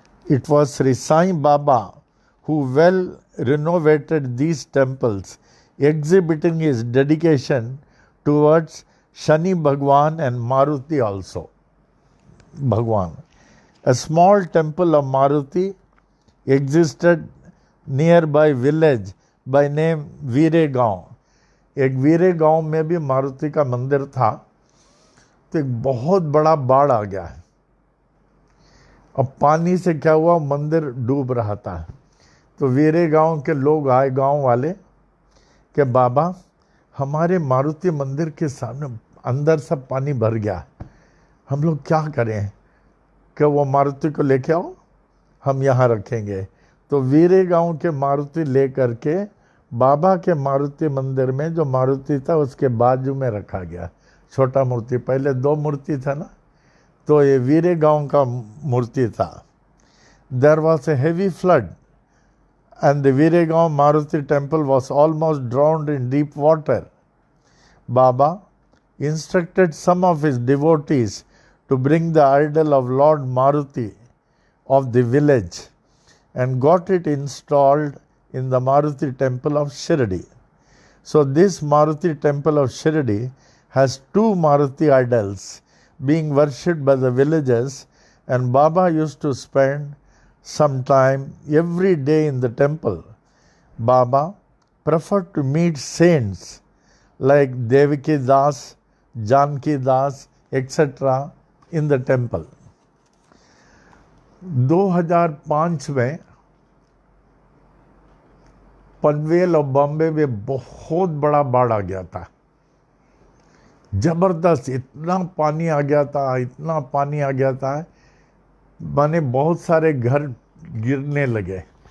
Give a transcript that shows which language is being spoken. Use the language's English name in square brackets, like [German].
[English] It was Sri Sai Baba who well renovated these temples, exhibiting his dedication towards Shani Bhagwan and Maruti also. Bhagwan. A small temple of Maruti existed nearby village by name Viregaon. [Hindi] एक वीरे गांव में भी मारुति का मंदिर था। तो एक बहुत बड़ा बाढ़ आ गया है। अब पानी से क्या हुआ, मंदिर डूब रहा था। तो वीरे गांव के लोग आए, गांव वाले, कि बाबा हमारे मारुति मंदिर के सामने अंदर सब पानी भर गया, हम लोग क्या करें, कि वो मारुति को लेके आओ, हम यहाँ रखेंगे। तो वीरे गांव के मारुति ले करके बाबा के मारुति मंदिर में जो मारुति था उसके बाजू में रखा गया, छोटा मूर्ति। पहले 2 मूर्ति था ना, तो ये वीरे गांव का मूर्ति था। [English] There was a heavy flood and the Viregaon Maruti temple was almost drowned in deep water. Baba instructed some of his devotees to bring the idol of Lord Maruti of the village and got it installed in the Maruti temple of Shirdi. So this Maruti temple of Shirdi has 2 Maruti idols being worshipped by the villagers, and Baba used to spend some time every day in the temple. Baba preferred to meet saints like Devaki Das, Janki Das etcetera in the temple. [Hindi] 2005 में पनवेल और बॉम्बे में बहुत बड़ा बाढ़ आ गया था, जबरदस्त। इतना पानी आ गया था, इतना पानी आ गया था, माने बहुत सारे घर गिरने लगे।